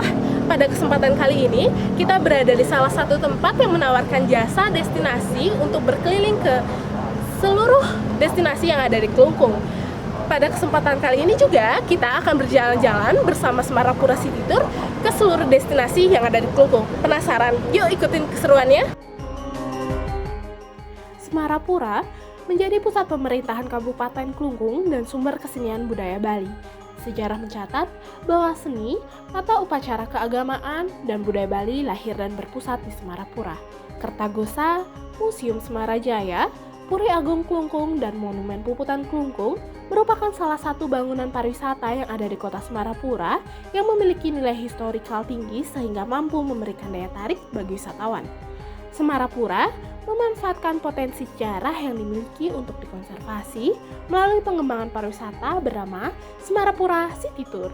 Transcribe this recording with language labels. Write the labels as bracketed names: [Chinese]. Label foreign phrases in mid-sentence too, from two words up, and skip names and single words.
[Indonesian] Pada kesempatan kali ini, kita berada di salah satu tempat yang menawarkan jasa destinasi untuk berkeliling ke seluruh destinasi yang ada di Klungkung. Pada kesempatan kali ini juga, kita akan berjalan-jalan bersama Semarapura City Tour ke seluruh destinasi yang ada di Klungkung. Penasaran? Yuk ikutin keseruannya! Semarapura menjadi pusat pemerintahan Kabupaten Klungkung dan sumber kesenian budaya Bali. Sejarah mencatat bahwa seni atau upacara keagamaan dan budaya Bali lahir dan berpusat di Semarapura. Kertagosa, Museum Semarajaya, Puri Agung Klungkung, dan Monumen Puputan Klungkung merupakan salah satu bangunan pariwisata yang ada di kota Semarapura yang memiliki nilai historikal tinggi sehingga mampu memberikan daya tarik bagi wisatawan. Semarapura memanfaatkan potensi sejarah yang dimiliki untuk dikonservasi melalui pengembangan pariwisata bernama Semarapura City Tour.